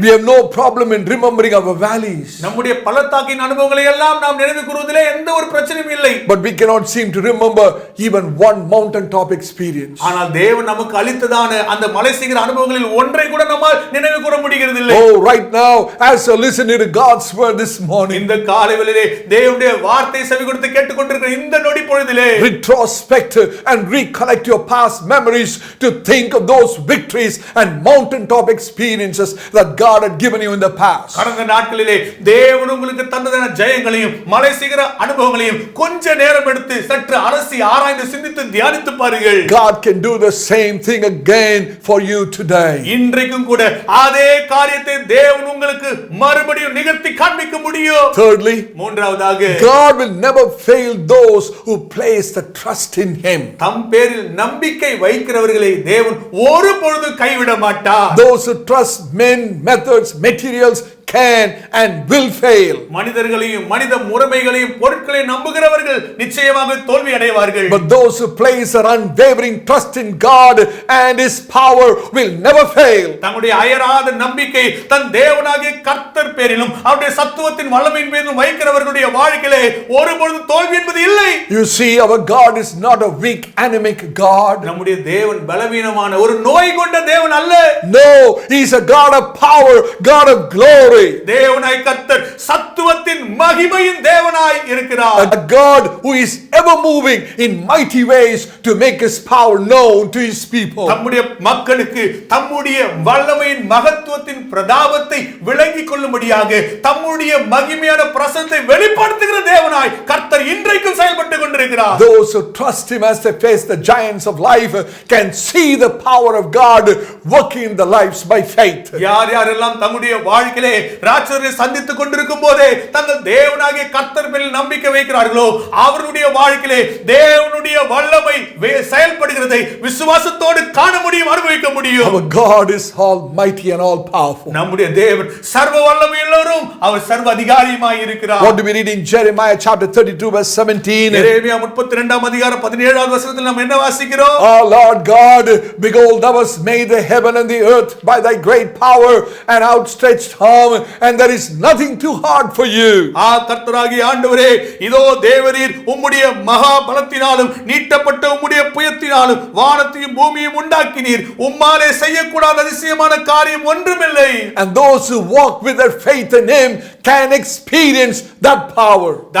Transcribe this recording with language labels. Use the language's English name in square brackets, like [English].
[English] We have no problem in remembering our valleys. [Tamil] நம்முடைய பள்ளத்தாக்கின் அனுபவங்களை எல்லாம் நாம் நினைவு கூறுவதிலே எந்த ஒரு பிரச்சனையும் இல்லை. [English] But we cannot seem to remember even one mountaintop experience. [Tamil] ஆனால் தேவன் நமக்கு அளித்ததான அந்த மலை சிகர அனுபவங்களில் ஒன்றை கூட நம்மால் நினைவு கூற முடிகிறது இல்லை. [English] Oh, right now, as you're listening to God's word this morning, [Tamil] இந்த காலை வேளையிலே தேவனுடைய வார்த்தை செவி கொடுத்து கேட்டுக்கொண்டிருக்கிற இந்த நொடி பொழுதிலே [English] retrospect and recollect your past memories to think of those victories and mountaintop experiences that God had given you in the past. [Tamil] கடந்த நாட்களிலே தேவன் உங்களுக்கு தந்ததான ஜெயங்களையும் மலை சிகர அனுபவங்களையும் கொஞ்ச நேரம் எடுத்து சற்று அலசி ஆராய்ந்து சிந்தித்து தியானித்து பாருங்கள். [English] God can do the same thing again for you today. [Tamil] இன்றைக்கும் கூட அதே காரியத்தை தேவன் உங்களுக்கு மறுபடியும் நிகழ்த்தி காண்பிக்க முடியும். [English] Thirdly, [Tamil] மூன்றாவதாக [English] God will never fail those who place the trust in Him. [Tamil] தம் பேரில் நம்பிக்கை வைக்கிறவர்களை தேவன் ஒரு பொழுது கைவிட மாட்டார். [English] Those who trust men, methods, materials can and will fail. [Tamil] மனிதர்களையும் மனித முறைமைகளையும் பொருட்களையும் நம்புகிறவர்கள் நிச்சயமாக தோல்வி அடைவார்கள். [English] But those who place their unwavering trust in God and His power will never fail. [Tamil] தங்களுடைய அயராத நம்பிக்கை தன் தேவனாகிய கர்த்தர் பேரிலும் அவருடைய சத்துவத்தின் வல்லமையின் பேரிலும் வைக்கிறவர்களுடைய வாழ்க்கையிலே ஒருபொழுதும் தோல்வி என்பது இல்லை. [English] You see, our God is not a weak, anemic God. [Tamil] நம்முடைய தேவன் பலவீனமான ஒரு நோய் கொண்ட தேவன் அல்ல. [English] No, He's a God of power, God of glory. [Tamil] தேவனாய் கர்த்தர் சத்துவத்தின் மகிமையின் தேவனாய் இருக்கிறார். [English] A God who is ever moving in mighty ways to make His power known to His people. [Tamil] தம்முடைய மக்களுக்கு தம்முடைய வல்லமையின் மகத்துவத்தின் பிரதாபத்தை விளங்கிக் கொள்ளும்படியாக தம்முடைய மகிமையான பிரசன்னத்தை வெளிப்படுத்துகிற தேவனாய் கர்த்தர் இன்றைக்கும் செயல்பட்டுக் கொண்டிருக்கிறார். [English] Those who trust Him as they face the giants of life can see the power of God working in their lives by faith. [Tamil] யார் யாரெல்லாம் தம்முடைய வாழ்க்கையிலே ராட்சசரை சந்தித்துக் கொண்டிருக்கும் போதே தங்கள் தேவனாகிய கர்த்தர் மேல் நம்பிக்கை வைக்கிறார்களோ அவருடைய வாழ்க்கையிலே தேவனுடைய வல்லமை செயல்படுகிறதை விசுவாசத்தோடு காண முடியும், அனுபவிக்க முடியும். [English] Our God is almighty and all powerful. [Tamil] நம்முடைய தேவன் சர்வ வல்லமையுள்ளவரும் அவர் சர்வ அதிகாரியுமாய் இருக்கிறார். [English] What do we read in Jeremiah chapter 32 verse 17? [Tamil] எரேமியா 32ஆம் அதிகாரம் 17வது வசனத்தில் நாம் என்ன வாசிக்கிறோம்? [English] Oh Lord God, behold, thou hast made the heaven and the earth by thy great power and outstretched arm, and there is nothing too hard for you. [Tamil] கர்த்தராகிய ஆண்டவரே, இதோ தேவரீர் உம்முடைய மகா பலத்தினாலும் நீட்டப்பட்ட உம்முடைய புயத்தினாலும் வானத்தையும் பூமியையும் உண்டாக்கினீர். உம்மாலே செய்யக்கூடாத அதிசயமான காரியம் ஒன்றுமில்லை. [English] And those who walk with their faith in Him can experience that power.